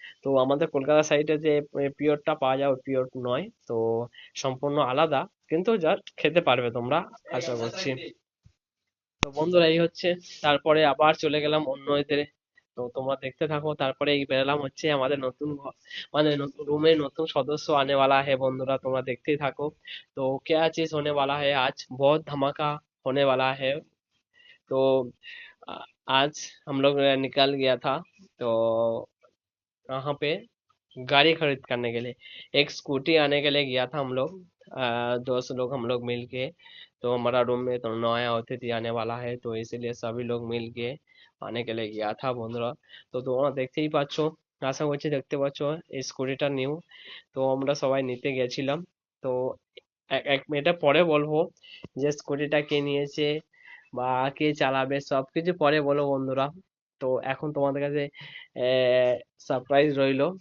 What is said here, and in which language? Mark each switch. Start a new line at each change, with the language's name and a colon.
Bangla: তো আমাদের কলকাতা সাইডে যে পিওরটা পাওয়া যায় ওই পিওর নয়, তো সম্পূর্ণ আলাদা। কিন্তু জাস্ট খেতে পারবে তোমরা, আশা করছি। তো বন্ধুরা এই হচ্ছে, তারপরে আবার চলে গেলাম অন্য এদের। তো তোমরা দেখতে থাকো। তারপরে এই বেরোলাম হচ্ছে আমাদের নতুন মানে নতুন রুমে নতুন সদস্য
Hindi: आने वाला है
Bangla: বন্ধুরা, তোমরা দেখতেই থাকো।
Hindi: তো क्या चीज होने वाला है, आज बहुत धमाका होने वाला है। तो आज हम लोग निकल गया था। तो कहाँ पे, गाड़ी खरीद करने के लिए एक स्कूटी आने के लिए गया था हम लोग। 2 लोग हम लोग मिल के। तो हमारा रूम में तो नया अतिथि आने वाला है, तो इसीलिए सभी लोग मिल के आने के लिए गया था
Bangla: বন্ধুরা। তো তোমরা দেখতেই পাচ্ছো, আশা করছি দেখতে পাচ্ছো এই স্কুটিটা নিউ। তো আমরা সবাই নিতে গেছিলাম। তো এটা পরে বলবো যে স্কুটিটা কে নিয়েছে বা কে চালাবে, সবকিছু পরে বলো বন্ধুরা। তো এখন তোমাদের কাছে সারপ্রাইজ রইলো।